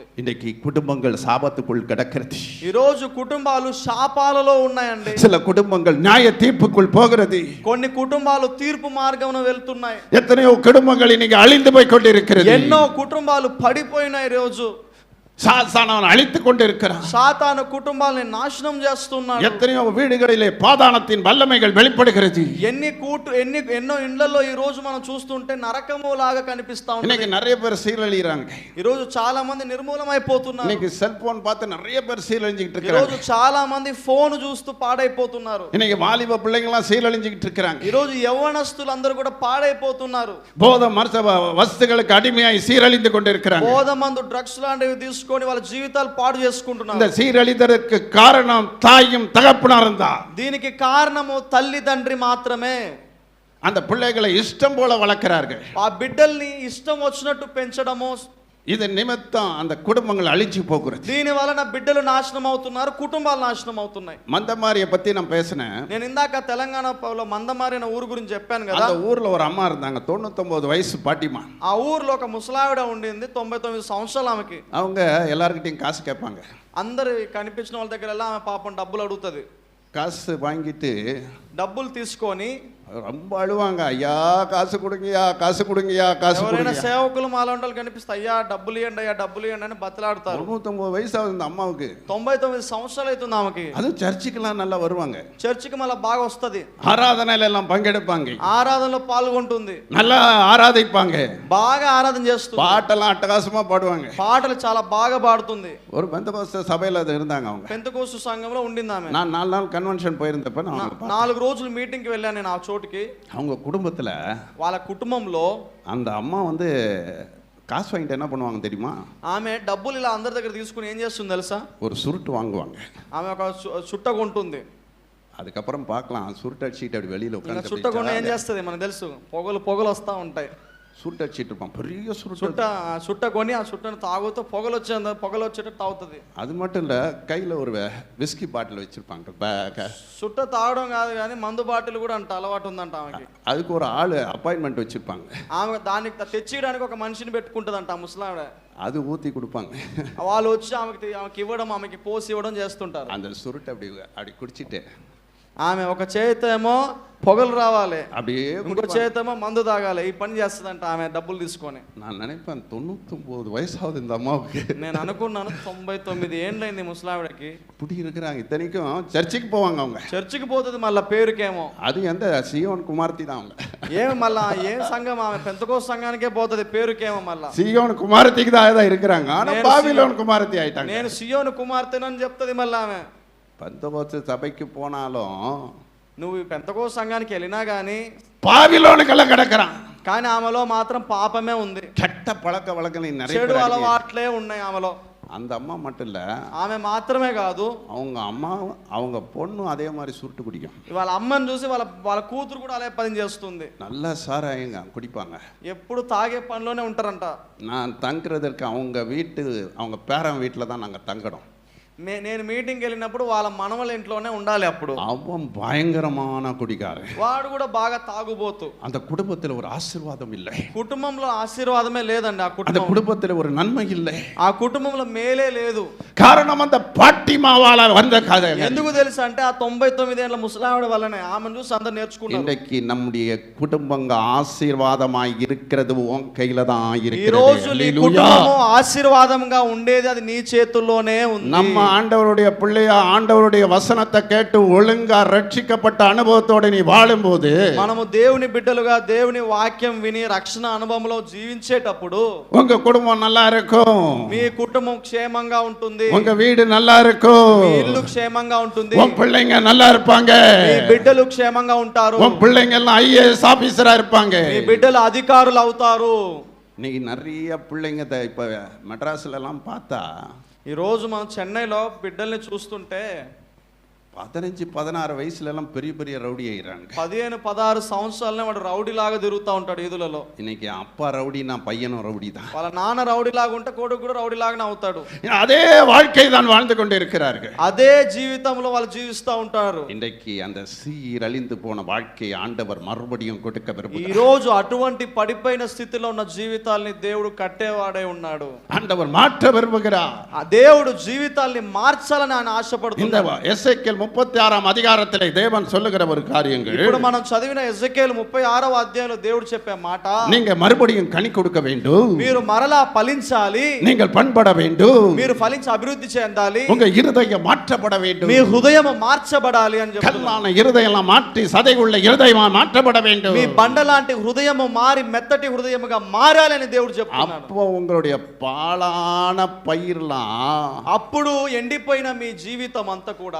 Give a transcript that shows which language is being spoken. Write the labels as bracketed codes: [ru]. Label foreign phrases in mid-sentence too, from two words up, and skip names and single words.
[ta] இன்னைக்கு குடும்பங்கள் சாபத்துக்குள் கிடக்கிறது. [te] ఈ రోజు కుటుంబాలు శాపాలలో ఉన్నాయండి. [ta] சில குடும்பங்கள் நியாய தீர்ப்புக்குள் போகிறது. [te] కొన్ని కుటుంబాలు తీర్పు మార్గమున వెళ్తున్నాయి. [ta] எத்தனையோ குடும்பங்கள் இன்னைக்கு அழிந்து போய் கொண்டிருக்கிறது. [te] ఎన్నో కుటుంబాలు పడిపోయినాయి. రోజు [ta] சாத்தானவன் அழித்துக் கொண்டிருக்கிறான். [te] సాతాను కుటుంబాలని నాశనం చేస్తున్నాడు. [ta] எத்தனையோ வீடுகளிலே பாதாளத்தின் வல்லமைகள் வெளிப்படுகிறது. [te] ఎన్నో ఇళ్లలో ఈ రోజు మనం చూస్తుంటే నరకము లాగా కనిపిస్తా ఉంది. [ta] இன்னைக்கு நிறைய பேர் சீரழிறாங்க. [te] ఈ రోజు చాలా మంది నిర్మూలమైపోతున్నారు. [ta] இன்னைக்கு செல்போன் பார்த்து நிறைய பேர் சீரழிஞ்சிட்டு [te] ఈ రోజు [ta] இருக்காங்க. [te] చాలా మంది ఫోన్ చూస్తూ పాడైపోతున్నారు. [ta] இன்னைக்கு வாலிப பிள்ளைங்க எல்லாம் சீரழிஞ்சிட்டு இருக்காங்க. [te] ఈ రోజు యవ్వనస్తులు అందరూ కూడా పాడైపోతున్నారు. [ta] போத மரச வஸ்துகளுக்கு அடிமையாய் சீரழிந்து கொண்டிருக்கிறாங்க. [te] బోధమందు డ్రగ్స్ లాంటివి తీసుకొని వాళ్ళ జీవితాలు పాడు చేసుకుంటున్నారు. [ta] இந்த சீரழிதற்கு காரணம் தாயும் தகப்பனாரும் தான். [te] దీనికి కారణము తల్లి తండ్రి మాత్రమే. [ta] அந்த பிள்ளைகளை இஷ்டம் போல வளர்க்கிறார்கள். [te] ఆ బిడ్డల్ని ఇష్టం వచ్చినట్టు పెంచడము, [ta] இது நிமித்தம் அந்த குடும்பங்கள் அழிஞ்சு போகிறது. [te] దీని వలన బిడ్డలు నాశనం అవుతున్నారు, కుటుంబాలు నాశనం అవుతున్నాయి. [ta] மந்தமாரிய பத்தி நான் பேசினேன். [te] నేను ఇందాక తెలంగాణలో మందమారి అనే ఊరు గురించి చెప్పాను కదా. [ta] அந்த ஊர்ல ஒரு అమ్మ இருந்தாங்க, 99 వయసు பாட்டிமா. [te] ఆ ఊర్లో ఒక ముసలావిడ ఉండింది, 99 సంవత్సరాలు ఆమెకి. [ta] அவங்க எல்லார்கிட்டயும் காசு கேட்பாங்க. [te] అందరు కనిపించిన వాళ్ళ దగ్గర ఆమె పాపం డబ్బులు అడుగుతుంది. [ta] காசு வாங்கிட்டு [te] డబ్బులు తీసుకొని [ta] ரொம்ப అழுவாங்க. ஐயா காசு கொடுங்கயா, காசு கொடுங்கயா, காசு [te] ఎవరైనా [ta] கொடுங்க. [te] సేవకులు మాలాంటి కనిపిస్తే అయ్యా డబ్బులు ఇవ్వండి, అయ్యా డబ్బులు ఇవ్వండి అని బతలాడతారు. [ta] 99 వయసు ఆகுது இந்த అమ్మவுக்கு. [te] 99 సంవత్సరాలు అవుతుంది ఆమెకి. [ta] அது சர்ச்சுக்கெல்லாம் நல்லா வருவாங்க. [te] చర్చికి మళ్ళీ బాగా వస్తుంది. [ta] ஆராதனையில எல்லாம் பங்கெடுப்பாங்க. [te] ఆరాధనలో పాల్గొంటుంది. [ta] நல்லா ஆராதிப்பாங்க. [te] బాగా ఆరాధన చేస్తుంది. [ta] பாட்டெல்லாம் அட்டகாசமா பாடுவாங்க. [te] పాటలు చాలా బాగా పాడుతుంది. [ta] ஒரு பெந்தகோஸ்தே சபையில அது இருந்தாங்க அவங்க. [te] పెంతెకోస్తు సంఘంలో ఉండింది ఆమె. [ta] நான் 4 நாள் கன்வென்ஷன் போயிருந்தப்ப நான் [te] 4 రోజులు మీటింగ్ కి వెళ్ళాను నేను ఆ చోటుకి. [ta] அவங்க குடும்பத்துல [te] వాళ్ళ కుటుంబంలో [ta] அந்த అమ్మ வந்து காசு வாங்கிட்டு என்ன பண்ணுவாங்க தெரியுமா? [te] ఆమె డబ్బులు ఇలా అందరి దగ్గర తీసుకుని ఏం చేస్తుంది తెలుసా? [ta] ஒரு சுருட்டு வாங்குவாங்க. [te] ఆమె ఒక చుట్ట కొంటుంది. [ta] அதுக்கப்புறம் பார்க்கலாம் சுருட்டு அடிச்சிட்டு அப்படி வெளியில உட்கார்ந்து [te] చుట్ట కొన్న ఏం చేస్తుంది మనకు తెలుసు, పొగలు వస్తూ ఉంటాయి. [ta] சுருட்டு அடிச்சிட்டு இருப்பான், பெரிய சுருட்டு. [te] చుట్ట కొని ఆ చుట్టను తాగుతూ పొగలు వచ్చేటట్టు తాగుతుంది. [ta] அது மட்டும் இல்ல, கையில ஒரு விஸ்கி பாட்டில் வச்சிருப்பாங்க. [te] చుట్ట తాగడం కాదు కానీ మందు బాటిల్ కూడా అంట అలవాటు ఉందంట ఆమెకి. [ta] அதுக்கு ஒரு ஆளு அப்பாயின்மெண்ட் வச்சிருப்பாங்க. [te] ఆమె దానికి తెచ్చియడానికి ఒక మనిషిని పెట్టుకుంటుందంట ఆ ముసలావిడ. [ta] அது ஊத்தி கொடுப்பாங்க. [te] వాళ్ళు వచ్చి ఆమెకి ఇవ్వడం, ఆమెకి పోసి ఇవ్వడం చేస్తుంటారు. [ta] அந்த சுருட்டு அப்படி குடிச்சிட்டு [te] ఆమె ఒక చేతేమో పొగలు రావాలి, [ta] அப்படியே [te] ఇంకో చేతేమో మందు తాగాలి. ఈ పని చేస్తుందంట ఆమె డబ్బులు తీసుకొని. [ta] நான் நினைப்பேன் 99 வயசாகுது இந்த அம்மாவுக்கு. [te] నేను అనుకున్నాను 99 ఏండ్లైంది ముసలావిడకి. [ta] இப்படி இருக்கிறாங்க. இத்தனைக்கும் சர்ச்சுக்கு போவாங்க அவங்க. [te] చర్చికి పోతుంది మళ్ళీ పేరుకేమో. [ta] அது எந்த சீயோன் குமார்த்தி தான் அவங்க. [te] ఏమి మళ్ళా ఏం సంఘం ఆమె? పెంతెకోస్తు సంఘానికే పోతుంది పేరుకేమో. మళ్ళా [ta] சீயோன் குமாரத்திக்கு தான் இருக்கிறாங்க. ஆனா பாபிலோன் குமாரத்தி ஆயிட்டாங்க. [te] నేను సియోను కుమార్తెనని చెప్తుంది మళ్ళీ ఆమె. [ta] பெந்தகோஸ்து சபைக்கு போனாலும் [te] నువ్వు పెంతెకోస్తు సంఘానికి వెళ్ళినా కానీ [ta] பாபிலோனுக்கெல்லாம் கிடக்குறான். [te] కానీ ఆమెలో మాత్రం పాపమే ఉంది, [ta] கெட்ட பழக்க வழக்கம் நிறைய [te] చెడు [ta] பேர். [te] అలవాట్లే ఉన్నాయి ఆమెలో. [ta] அந்த அம்மா மட்டும் இல்ல, [te] ఆమె మాత్రమే కాదు [ta] அவங்க అమ్మ அவங்க பொண்ணும் அதே மாதிரி சுருட்டு குடிக்கும். [te] వాళ్ళ అమ్మని చూసి వాళ్ళ కూతురు కూడా అదే పని చేస్తుంది. [ta] நல்லா சாராயங்க குடிப்பாங்க. [te] ఎప్పుడు తాగే పనిలోనే ఉంటారంట. [ta] நான் தங்குறதற்கு அவங்க பேரன் வீட்டில் தான் நாங்கள் தங்கணும். [te] నేను మీటింగ్కి వెళ్ళినప్పుడు వాళ్ళ మనవల ఇంట్లోనే ఉండాలి. అప్పుడు [ta] அவன் பயங்கரமான குடிக்காரன். [te] వాడు కూడా బాగా తాగుబోతు. [ta] அந்த குடும்பத்தில் ஒரு ஆசீர்வாதம் இல்லை. [te] కుటుంబంలో ఆశీర్వాదమే లేదండి. [ta] அந்த குடும்பத்தில் ஒரு நன்மை இல்லை. [te] ఆ కుటుంబంలో మేలే లేదు. [ta] காரணம் அந்த பாட்டிமாவால வந்த கதை. [te] ఎందుకు తెలుసా అంటే ఆ 99 ఏళ్ల ముసలావిడ వల్లనే. ఆమెను చూసి అందరూ నేర్చుకున్నారు. [ta] இன்னைக்கு நம்முடைய குடும்பங்க ஆசீர்வாதமாய் இருக்கிறது உன் கையில தான் [te] ఈ [ta] இருக்கிறது. [te] రోజు నీ కుటుంబం ఆశీర్వాదంగా ఉండేది అది నీ చేతుల్లోనే ఉంది. [ta] நம்ம ஆண்டவருடைய பிள்ளையா ஆண்டவருடைய வசனத்தை கேட்டு ஒழுங்கா ரட்சிக்கப்பட்ட அனுபவத்தோட நீ வாழும்போது, [te] మనము దేవుని బిడ్డలుగా దేవుని వాక్యం విని రక్షణ అనుభవంలో జీవించేటప్పుడు [ta] உங்க குடும்பம் நல்லா இருக்கும். [te] మీ కుటుంబం క్షేమంగా ఉంటుంది. [ta] உங்க வீடு நல்லா இருக்கும். [te] మీ ఇల్లు క్షేమంగా ఉంటుంది. [ta] உன் பிள்ளைங்க நல்லா இருப்பாங்க. [te] మీ బిడ్డలు క్షేమంగా ఉంటారు. [ta] உன் பிள்ளைங்க எல்லாம் [en] IAS officer [ta] இருப்பாங்க. [te] మీ బిడ్డలు అధికారులు అవుతారు. [ta] இன்னைக்கு நிறைய பிள்ளைங்க இப்ப மெட்ராஸ்ல எல்லாம் பார்த்தா [te] ఈ రోజు మనం చెన్నైలో బిడ్డల్ని చూస్తుంటే [ta] 15-16 வயசுல எல்லாம் பெரிய பெரிய ரவுடி ஆயிடுறாங்க. [te] 15-16 సంవత్సరాలనే వాడు రౌడీ లాగా తిరుగుతూ ఉంటాడు ఈదులలో. [ta] இன்னைக்கு அப்பா ரவுடி, நான் பையனும் ரவுடி தான். [te] వాళ్ళ నాన్న రౌడీ లాగా ఉంటే కొడుకు కూడా రౌడీ లాగానే అవుతాడు. [ta] அதே வாழ்க்கை தான் வாழ்ந்து கொண்டு இருக்கிறார்கள். [te] అదే జీవితంలో వాళ్ళు జీవిస్తూ ఉంటారు. [ta] இன்றைக்கு அந்த சீரழிந்து போன வாழ்க்கையை ஆண்டவர் மறுபடியும் கொடுக்க [te] ఈ [ta] விரும்புகிறார். [te] రోజు అటువంటి పడిపోయిన స్థితిలో ఉన్న జీవితాల్ని దేవుడు కట్టేవాడే ఉన్నాడు. [ta] ஆண்டவர் மாற்ற விரும்புகிறார். [te] ఆ దేవుడు జీవితాల్ని మార్చాలని ఆయన [ta] இந்த [te] ఆశపడుతున్నాడు. [ta] எசேக்கியேல் 36ஆம் அதிகாரத்திலே தேவன் சொல்லுகிற ஒரு காரியங்கள், [te] ఇప్పుడు మనం చదివిన ఎజెకేలు 36వ అధ్యాయంలో దేవుడు చెప్పే మాట, [ta] நீங்க மறுபடியும் கனி கொடுக்க வேண்டும், [te] మీరు మరలా ఫలించాలి, [ta] நீங்கள் பண்பட வேண்டும், [te] మీరు ఫలించి అభివృద్ధి చెందాలి, [ta] உங்க இருதயம் மாற்றப்பட வேண்டும், [te] మీ హృదయం మార్చబడాలి అని చెప్తున్నాడు. [ta] கல்லான இருதயம் எல்லாம் மாற்றி சதை உள்ள இருதயம் மாற்றப்பட வேண்டும். [te] మీ బండలాంటి హృదయం మారి మెత్తటి హృదయముగా మారాలని దేవుడు చెప్తున్నాడు. [ta] அப்போ உங்களுடைய பாழான பயிரெல்லாம், [te] అప్పుడు ఎండిపోయిన మీ జీవితం అంతా కూడా,